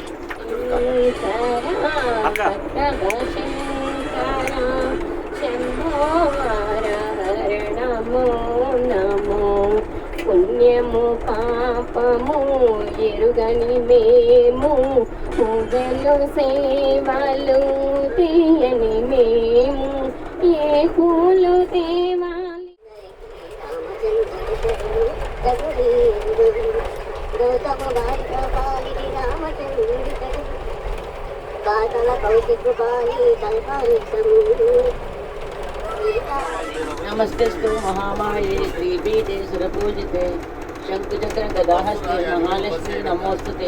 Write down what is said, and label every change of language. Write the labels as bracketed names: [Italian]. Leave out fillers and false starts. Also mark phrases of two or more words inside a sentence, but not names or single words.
[Sanskrit] నమో నమో. [Telugu] పుణ్యము పాపము ఎరుగని మేము, పూజలు సేవలు తీయని మేము, ఏ పూలు తేవాలి. [Sanskrit] नमस्तेस्तु महामाये श्रीपीठे सुरपूजिते शंकुचक्र गदाहस्ते महालक्ष्मी नमोस्तुते.